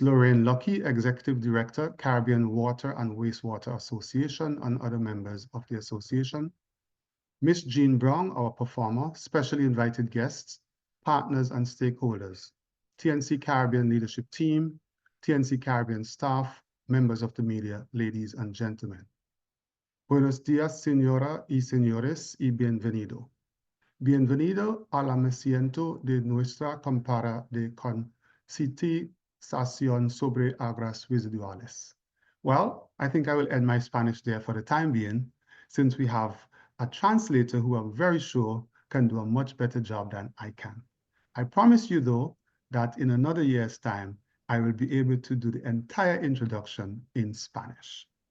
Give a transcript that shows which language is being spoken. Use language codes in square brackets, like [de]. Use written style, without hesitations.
[en] Lorraine Lucky, Executive Director, Caribbean Water and Wastewater Association, and other members of the association, Ms. Jean Brown, our performer, specially invited guests, partners and stakeholders, TNC Caribbean leadership team, TNC Caribbean staff, members of the media, ladies and gentlemen. [es] Buenos días, señora y señores, y bienvenido. Bienvenido a la mesiento de nuestra campana de concientización sobre aguas residuales. [en] Well, I think I will end my Spanish there for the time being, since we have a translator who I'm very sure can do a much better job than I can. I promise you, though, that in another year's time, I will be able to do the entire introduction in Spanish.